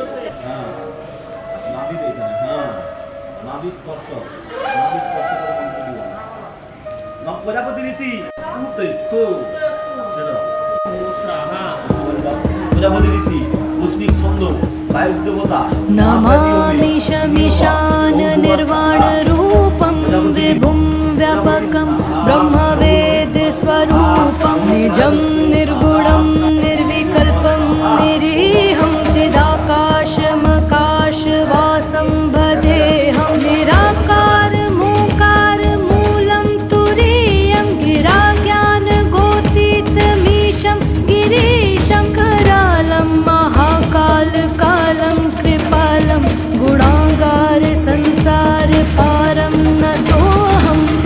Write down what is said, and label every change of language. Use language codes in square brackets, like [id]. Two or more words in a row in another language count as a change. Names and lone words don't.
[bn] নাভি এখানে, নাভি স্পর্শ করে মন্ত্র দিলাম। প্রজাপতি ঋষি প্রজাপতি ঋষি মুসলিম ছন্দ বায়ু দেবতা [sa] नमामि शमिशान निर्वाणरूपं विभुं व्यापकं ब्रह्मवेदस्वरूपं निजं निर्गुणं निर्विकल्पं निरीहं चिदाकाशमकाशवासं भजेऽहं निराकारमोकारमूलं तुरीयं गिराज्ञानगोतीतमीशं गिरीशं करालं महाकालकालं कृपालं गुणागार संसार पारं नतोऽहम्